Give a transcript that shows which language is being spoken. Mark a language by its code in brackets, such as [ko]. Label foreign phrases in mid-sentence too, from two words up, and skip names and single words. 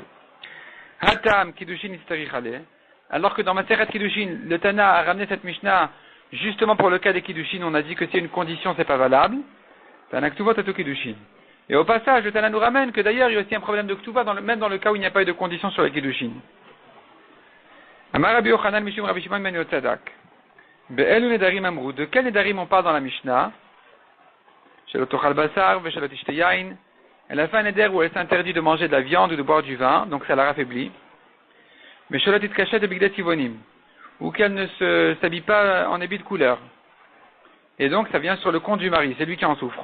[arc] התם קידושין איצטריך ליה. [fr] Alors que dans Masechet Kiddushin, le Tana a ramené cette Mishnah justement pour le cas des Kiddushin, on a dit que s'il y a une condition, c'est pas valable. [arc] תנא כתובות [fr] à Kiddushin. Et au passage, le Tana nous ramène que d'ailleurs, il y a aussi un problème de Ktuva, même dans le cas où il n'y a pas eu de condition sur les Kiddushin. [he] אמר רבי יוחנן משום רבי שמעון בן יהוצדק. באלו נדרים אמרו. [fr] De quel Nedarim on parle dans la Mishnah? [he] שלא תאכל בשר ושלא תשתה יין. [fr] Elle a fait un Neder où elle s'interdit de manger de la viande ou de boire du vin, donc ça la raffaiblit. Mais [he] שלא תתקשט בבגדי צבעונים. [fr] Ou qu'elle ne s'habille pas en habit de couleur. Et donc ça vient sur le compte du mari, c'est lui qui en souffre.